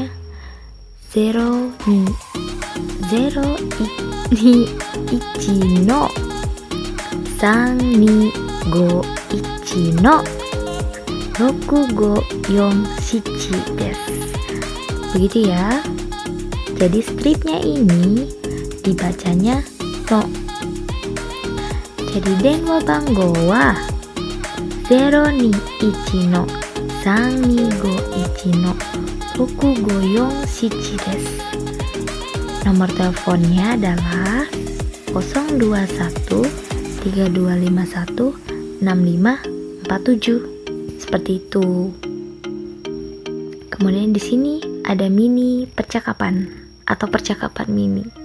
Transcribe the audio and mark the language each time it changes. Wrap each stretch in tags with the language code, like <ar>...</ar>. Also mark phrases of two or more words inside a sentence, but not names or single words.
<ja>0にいちのさんにごいちの6547です.</ja> <id>Begitu ya. Jadi stripnya ini dibacanya no.</id> <ja>Jadi 電話番号は021の3251の6547です.</ja> <id>Nomor teleponnya adalah 021 3251 6547. Seperti itu. Kemudian di sini ada mini percakapan atau percakapan mini.</id>